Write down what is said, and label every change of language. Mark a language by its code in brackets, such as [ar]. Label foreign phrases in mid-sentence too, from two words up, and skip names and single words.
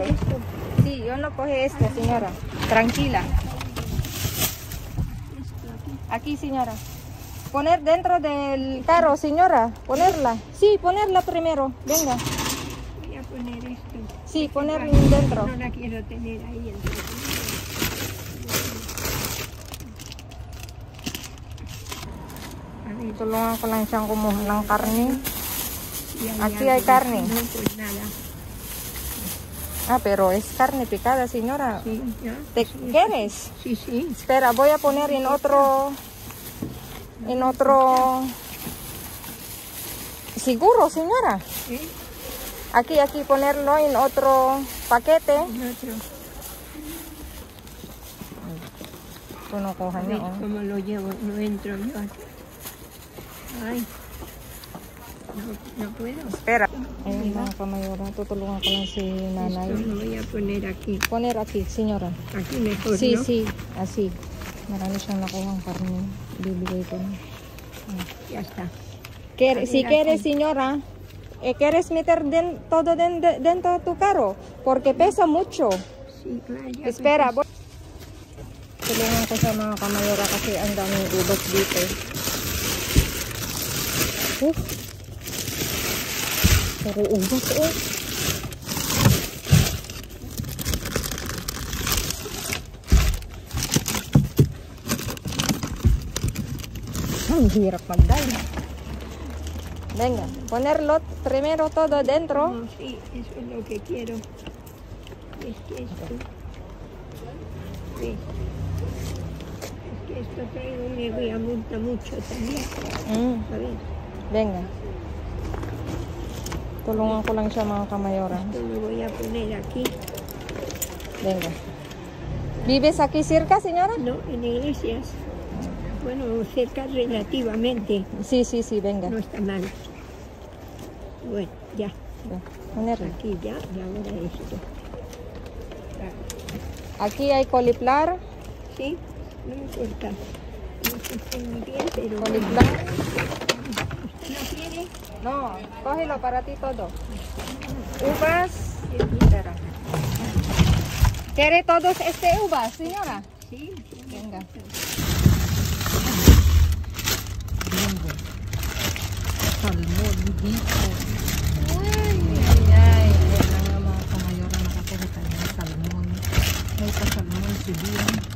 [es] Sí, yo no coge esto, señora. Tranquila. Aquí, señora. Poner dentro del carro, señora. Ponerla. Sí, ponerla primero. Venga. Voy a poner esto. Sí, poner dentro. No la quiero tener ahí. [tl] Tulungan ko lang siyang kumuha ng karne. [es] Aquí hay algo. carne. No, pues nada. Ah, pero es carne picada, señora. Sí, ya. ¿Te quieres? Sí, sí. Espera, voy a poner en otro... ¿Seguro, señora? ¿Eh? Aquí, ponerlo en otro paquete. En otro. [tl] Kunukuha [es] A [tl] niya, [es] ver [tl] oh. [es] cómo lo llevo. No entro yo aquí. Ay. No puedo. Espera. [tl] Ayun mga kamayora, tutulungan ko lang si nanay. [es] Esto lo voy a poner aquí. Poner aquí, señora. Aquí mejor, Sí, ¿no? sí, así. [tl] Marami siyang nakuhang karne. Bibigay ko na. [es] Ya está. Si quieres, señora, ¿quieres meter todo dentro de tu carro? Porque pesa mucho. Sí, claro. Ya Espera, [tl] tulungan ko sa mga kamayora kasi ang daming ubas dito. Pero ubas eh. Ang hirap magdala. [es] Venga, ponerlo primero todo dentro. No, sí, eso es lo que quiero. Es que esto... Sí. Es que esto traigo me voy a multar mucho también. A ver, Venga. [tl] Tulungan ko lang siya mga kamayora. [es] esto lo voy a poner aquí. Venga. ¿Vives aquí cerca, señora? No, en Iglesias. Bueno, cerca relativamente. Sí, venga. No está mal. Bueno, ya. Ponerlo. Aquí ya, y ahora esto. Aquí hay coliflor. Sí, no importa. No sé muy bien, pero... Coliflor. ¿Usted no quiere? No, cógelo para ti todo. Uvas. Espera. ¿Quiere todos uvas, señora? Sí, Venga. [tl] Salmon dito. Ay. Yan ang mga kamayora nakakita ng salmon. May pa-salmon sibuyan.